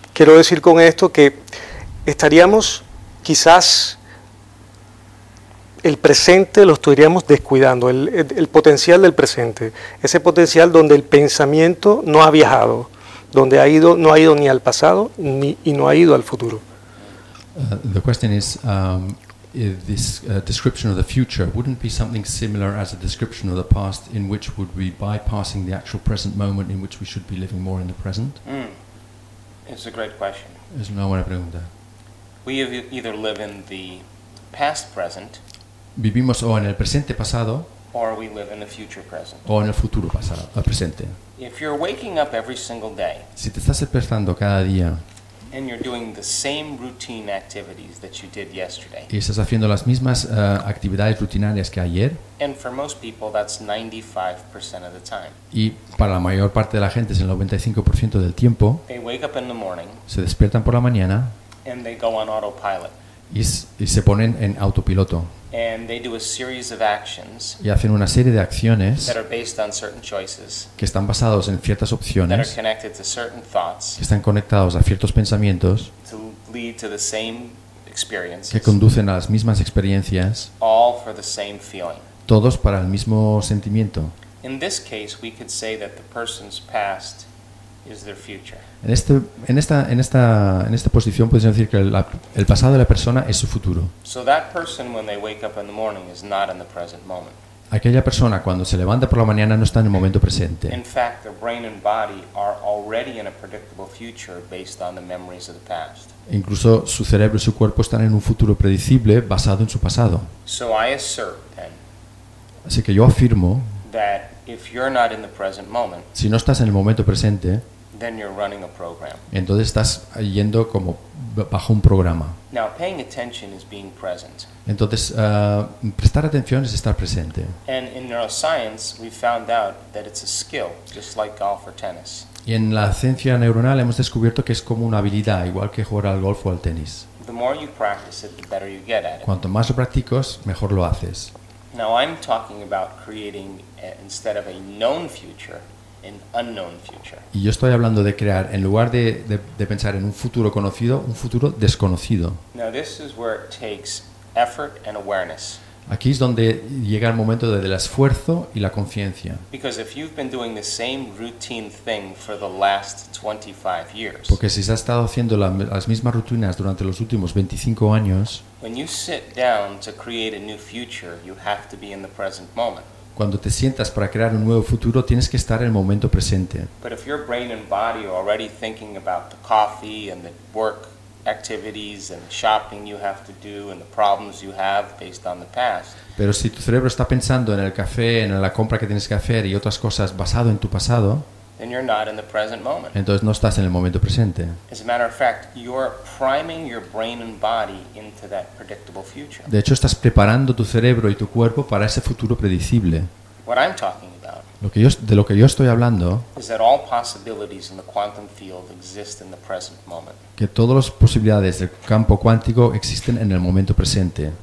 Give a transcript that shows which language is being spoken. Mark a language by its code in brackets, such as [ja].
[es] Quiero decir con esto que estaríamos quizás el presente lo estaríamos descuidando, el potencial del presente, ese potencial donde el pensamiento no ha viajado, donde ha ido, no ha ido ni al pasado ni y no ha ido al futuro. [en] The question is, this description of the future wouldn't be something similar as a description of the past, in which would we bypassing the actual present moment, in which we should be living more in the present? It's a great question. [es] Es una buena pregunta. [en] We either live in the past present. [es] Vivimos o en el presente pasado. [en] Or we live in the future present. [es] O en el futuro pasado, el presente. [en] If you're waking up every single day. [es] Si te estás despertando cada día. [en] And you're doing the same routine activities that you did yesterday. [es] Y estás haciendo las mismas actividades rutinarias que ayer. [en] And for most people, that's 95% of the time. [es] Y para la mayor parte de la gente es el 95% del tiempo. [en] They wake up in the morning. [es] Se despiertan por la mañana. [en] And they go on autopilot. [es] Y se ponen en autopiloto. [en] And they do a series of actions. [es] Y hacen una serie de acciones. [en] That are based on certain choices. [es] Que están basados en ciertas opciones. [en] That are connected to certain thoughts. [es] Que están conectados a ciertos pensamientos. [en] To lead to the same experiences. [es] Que conducen a las mismas experiencias. [en] All for the same feeling. [es] Todos para el mismo sentimiento. [en] In this case, we could say that the person's past is their future. [es] En esta posición puedes decir que el pasado de la persona es su futuro. [en] So that person when they wake up in the morning is not in the present moment. [es] Aquella persona cuando se levanta por la mañana no está en el momento presente. [en] In fact, their brain and body are already in a predictable future based on the memories of the past. [es] Incluso su cerebro y su cuerpo están en un futuro predecible basado en su pasado. [en] So I assert then. [es] Así que yo afirmo. [en] That if you're not in the present moment. [es] Si no estás en el momento presente. [en] Then you're running a program. [es] Entonces estás yendo como bajo un programa. [en] Now, paying attention is being present. [es] Entonces, prestar atención es estar presente. [en] And in neuroscience, we found out that it's a skill, just like golf or tennis. [es] Y en la ciencia neuronal hemos descubierto que es como una habilidad, igual que jugar al golf o al tenis. [en] The more you practice it, the better you get at it. [es] Cuanto más lo practicas, mejor lo haces. [en] Now I'm talking about creating instead of a known future. An unknown future. [es] Y yo estoy hablando de crear, en lugar de pensar en un futuro conocido, un futuro desconocido. [en] Now this is where it takes effort and awareness. [es] Aquí es donde llega el momento del esfuerzo y la conciencia. [en] Because if you've been doing the same routine thing for the last 25 years. [es] Porque si has estado haciendo las mismas rutinas durante los últimos 25 años. [en] When you sit down to create a new future, you have to be in the present moment. [es] Cuando te sientas para crear un nuevo futuro, tienes que estar en el momento presente. [en] But if your brain and body are already thinking about the coffee and the work activities and the shopping you have to do and the problems you have based on the past. [es] Pero si tu cerebro está pensando en el café, en la compra que tienes que hacer y otras cosas basado en tu pasado, [en] then you're not in the present moment. [es] Entonces no estás en el momento presente. [en] As a matter of fact, you're priming your brain and body into that predictable future. [es] De hecho, estás preparando tu cerebro y tu cuerpo para ese futuro predecible. [en] What I'm talking about. [es] De lo que yo estoy hablando. [en] Is that all possibilities in the quantum field exist in the present moment? [es] Que todas las posibilidades del campo cuántico existen en el momento presente.